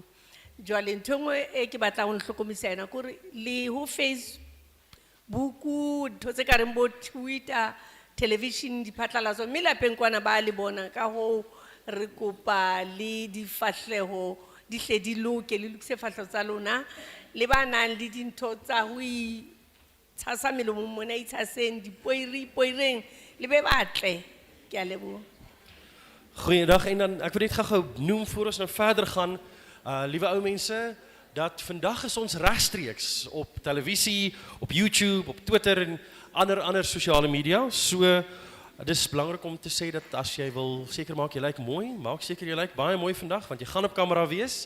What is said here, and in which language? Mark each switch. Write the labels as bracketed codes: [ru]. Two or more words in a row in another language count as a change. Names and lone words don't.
[st] Jwale ntho nngwe e ke batlang ho hlokomisa ena kore le ho Facebook, ntho tse ka reng bo Twitter, television diphatlalatso mme lapeng kwana ba le bona ka ho re kopa le difahleho di hle di loke le lokise fahleho tsa lona le ba nang le dintho tsa ho itshasa melomong mona itshaseng dipoireng le be batle ke a leboha. [af] Goeiedag en dan ek wil net gou noem voor ons nou verder gaan, liewe ou mense, dat vandag is ons regstreeks op televisie, op YouTube, op Twitter en ander sosiale media. So dis belangrik om te sê dat as jy wil seker maak jy lyk mooi, maak seker jy lyk baie mooi vandag want jy gaan op kamera wees.